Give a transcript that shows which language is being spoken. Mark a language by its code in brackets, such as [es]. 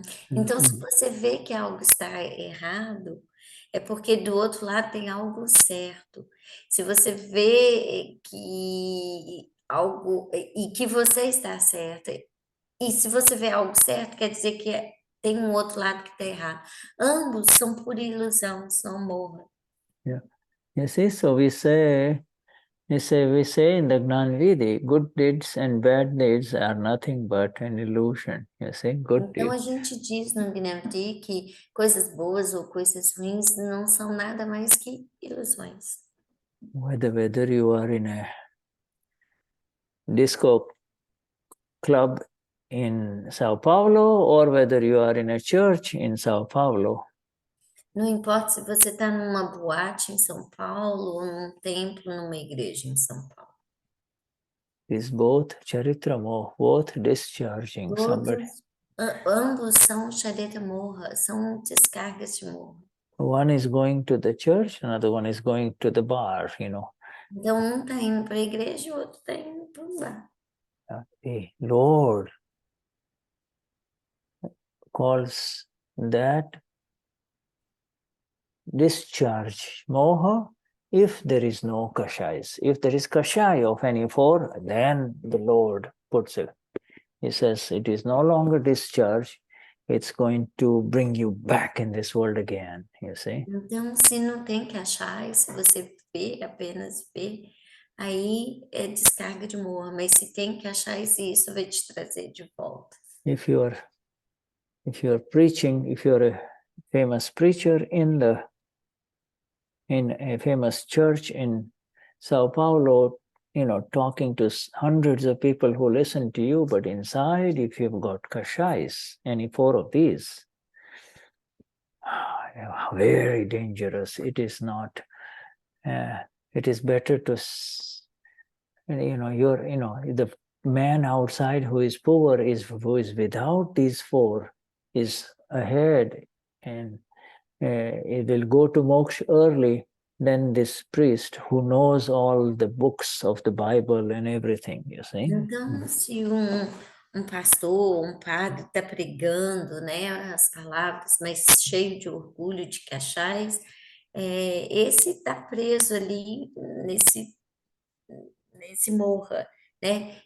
[pt] Então, se você vê que algo está errado, é porque do outro lado tem algo certo. Se você vê que algo e que você está certa, e se você vê algo certo, quer dizer que tem um outro lado que está errado. Ambos são pura ilusão, são morra. [en] Yeah. You see, so we say in the Gnan Vidi, good deeds and bad deeds are nothing but an illusion. You see, good [pt] Então, a [en] deeds. [pt] gente diz no Gnani que coisas boas ou coisas ruins não são nada mais que ilusões. [en] Whether you are in a disco club in Sao Paulo or whether you are in a church in Sao Paulo. [pt] Não importa se você está numa boate em São Paulo ou num templo, numa igreja em São Paulo. [en] Is both charitramo, both discharging somebody. [pt] Ambos são charita morra, são descargas de morra. [en] One is going to the church, another one is going to the bar, you know. [pt] Então, um está indo para a igreja e o outro está indo para o bar. [en] The Lord calls that discharge moha if there is no kashayas. If there is kashaya of any four, then the Lord puts it. He says it is no longer discharge, it's going to bring you back in this world again, you see. [pt] Então, se não tem kashaya, se você vê, apenas vê, aí é descarga de morra. Mas se tem kashaya, isso vai te trazer de volta. [en] If you are preaching, if you're a famous preacher in a famous church in Sao Paulo, you know, talking to hundreds of people who listen to you, but inside, if you've got kashais, any four of these, very dangerous. It is not, it is better to and the man outside who is poor who is without these four is ahead, and it will go to moksha early than this priest who knows all the books of the Bible and everything, you see. [pt] Então, se um pastor, um padre está pregando, né, as palavras, mas cheio de orgulho, de cachais, esse está preso ali nesse morra, né?